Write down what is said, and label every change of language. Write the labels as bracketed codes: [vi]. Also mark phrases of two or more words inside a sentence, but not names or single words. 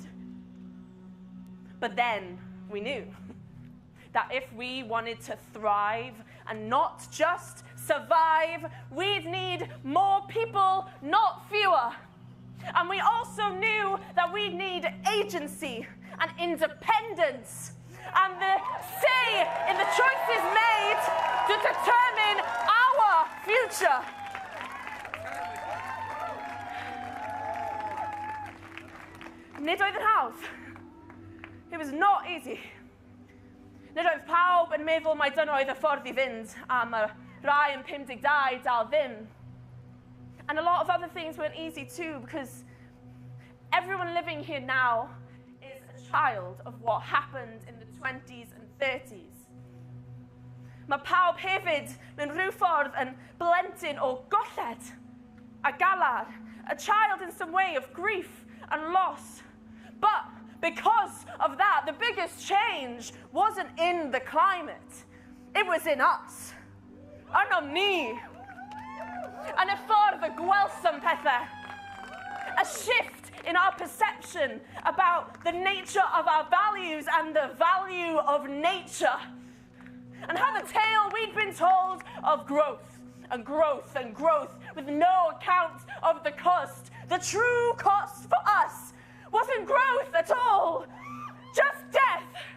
[en] But then we knew that if we wanted to thrive and not just survive, we'd need more people, not fewer. And we also knew that we'd need agency and independence and the say in the choices made to determine our future. [cy] Nid oedd yn hawdd. [en] It was not easy. [cy] Nid oedd pawb yn meddwl mai dyna oedd y ffordd I fynd, a mae rai yn 52 dal ddim. [en] And a lot of other things weren't easy too, because everyone living here now is a child of what happened in the 20s and 30s. [cy] Mae pawb hefyd mewn rhyw ffordd yn blentyn o golled a galar, [en] a child in some way of grief and loss. But because of that, the biggest change wasn't in the climate. It was in us. [cy] Arno ni. Yn y ffordd y gwelsam pethau. [en] A shift in our perception about the nature of our values and the value of nature. And how the tale we'd been told of growth and growth and growth with no account of the cost. The true cost for us wasn't growth at all, just death.